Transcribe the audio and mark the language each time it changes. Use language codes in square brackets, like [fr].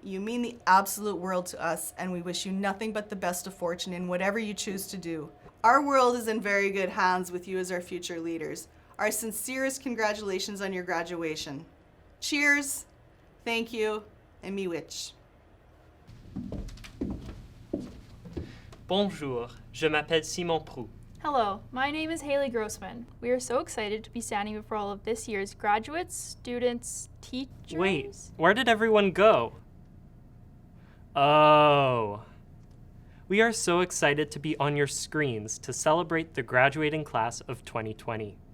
[en] You mean the absolute world to us, and we wish you nothing but the best of fortune in whatever you choose to do. Our world is in very good hands with you as our future leaders. Our sincerest congratulations on your graduation. Cheers, thank you, and miigwech. [fr] Bonjour, je m'appelle Simon Prou. [en] Hello, my name is Haley Grossman. We are so excited to be standing before all of this year's graduates, students, teachers. Wait, where did everyone go? Oh. We are so excited to be on your screens to celebrate the graduating class of 2020.